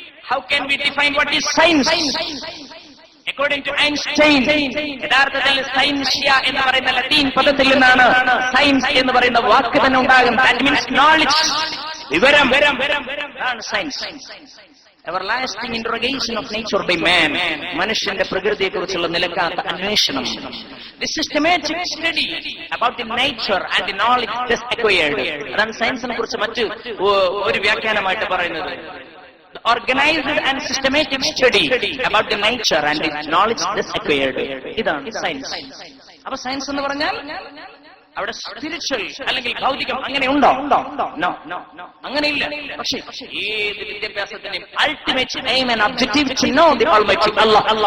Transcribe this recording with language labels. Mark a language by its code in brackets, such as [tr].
[en] How can we define what is science? According to Einstein, [ml] യഥാർത്ഥത്തിൽ Scientia എന്ന് പറയുന്ന ലത്തീൻ പദത്തിൽ നിന്നാണ് സയൻസ് എന്ന് പറയുന്ന വാക്ക് തന്നെ ഉണ്ടാകും. [en] that means knowledge, [ml] വിവരം. അതാണ് science. [en] Everlasting interrogation of nature by man. [ml] മനുഷ്യന്റെ പ്രകൃതിയെക്കുറിച്ചുള്ള നിലക്കാത്ത അന്വേഷണം. [en] The systematic study about the nature and the knowledge thus acquired. [ml] അതാണ് സയൻസിനെ കുറിച്ച് മറ്റ് ഒരു വ്യാഖ്യാനമായിട്ട് പറയുന്നത്. [en] The organized and systematic study about the nature and the knowledge thus acquired. [ml] ഇതാണ് science. അപ്പൊ science എന്ന് പറഞ്ഞാൽ അവിടെ സ്പിരിച്വൽ അല്ലെങ്കിൽ ഭൗതികം അങ്ങനെ ഉണ്ടോ? അങ്ങനെയില്ല. പക്ഷേ ഏത് വിദ്യാഭ്യാസത്തിന്റെയും [en] Ultimate aim and objective to know the almighty Allah.